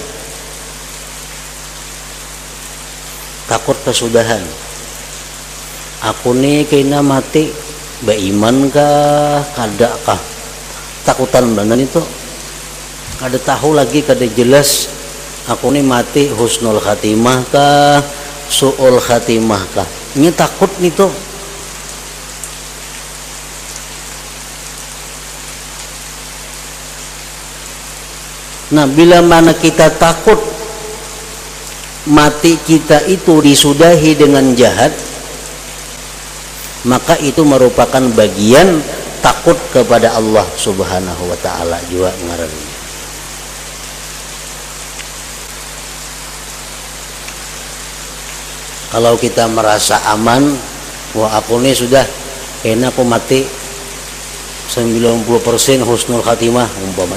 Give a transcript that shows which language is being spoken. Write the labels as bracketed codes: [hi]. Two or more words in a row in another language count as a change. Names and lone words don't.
[bjn] Takut kesudahan. Aku nih kena mati beriman kah, kada kah? Takutan banget itu. Kada tahu lagi, kada jelas. Aku nih mati [ar] حسن الخاتمة [bjn] kah, [ar] سوء الخاتمة [bjn] kah? Ini takut nih tuh. [id] Nah, bila mana kita takut mati kita itu disudahi dengan jahat, maka itu merupakan bagian takut kepada Allah [ar] سبحانه وتعالى [id] juga ngarannya. [bjn] Kalau kita merasa aman, wah aku ini sudah kena aku mati 90% [ar] حسن الخاتمة [bjn] umpama.